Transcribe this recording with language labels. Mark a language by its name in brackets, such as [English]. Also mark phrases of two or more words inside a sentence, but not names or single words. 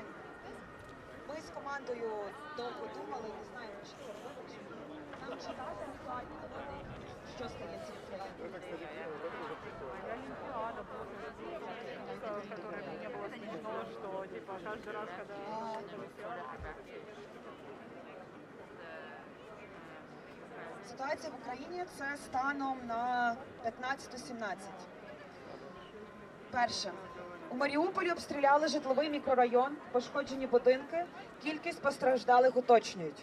[Ukrainian] Ми з командою довго думали, не знаємо, чи це робити, чи ні. Нам читати актуальні новини, що стається в країні. [Russian] Олимпиада просто, которая для меня было смешно, что типа каждый раз, когда [Ukrainian] Ситуація в Україні – це станом на 15-17. Перше. У Маріуполі обстріляли житловий мікрорайон, пошкоджені будинки, кількість постраждалих уточнюють.